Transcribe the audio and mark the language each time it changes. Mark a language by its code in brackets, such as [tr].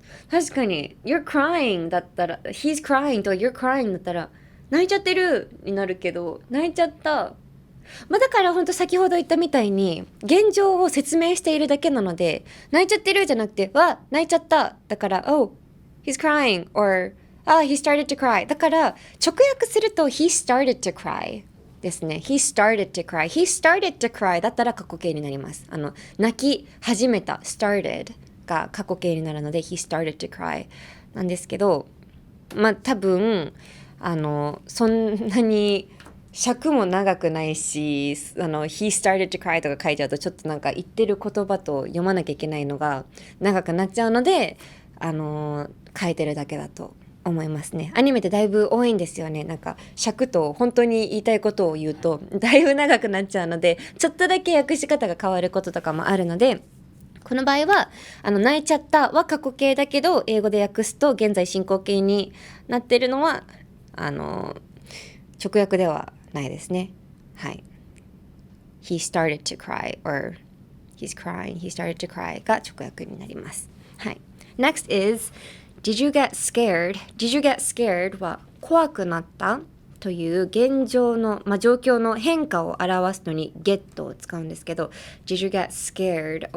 [ja] 確かに [en] You're crying [ja] だったら [en] He's crying [ja] と You're crying だったら泣いちゃってるになるけど泣いちゃった、だから本当先ほど言ったみたいに現状を説明しているだけなので、泣いちゃってるじゃなくて泣いちゃっただから [en] Oh he's crying or he started to cry [ja] だから直訳すると [en] He started to cry [ja] ですね。 [en] He started to cry He started to cry [ja] だったら過去形になります。泣き始めた startedが過去形になるので [en] He started to cry [ja] なんですけど、多分そんなに尺も長くないしHe started to cry とか書いちゃうとちょっとなんか言ってる言葉と読まなきゃいけないのが長くなっちゃうので変えてるだけだと思いますね。アニメってだいぶ多いんですよね。なんか尺と本当に言いたいことを言うとだいぶ長くなっちゃうので、ちょっとだけ訳し方が変わることとかもあるので、この場合は泣いちゃったは過去形だけど英語で訳すと現在進行形になってるのは直訳ではないですね。はい。 [en] He started to cry or he's crying, he started to cry [ja] が直訳になります。はい。 [en] Next is Did you get scared? Did you get scared? [ja] は怖くなったという現状の、状況の変化を表すのに get を使うんですけど、 [en] Did you get scared?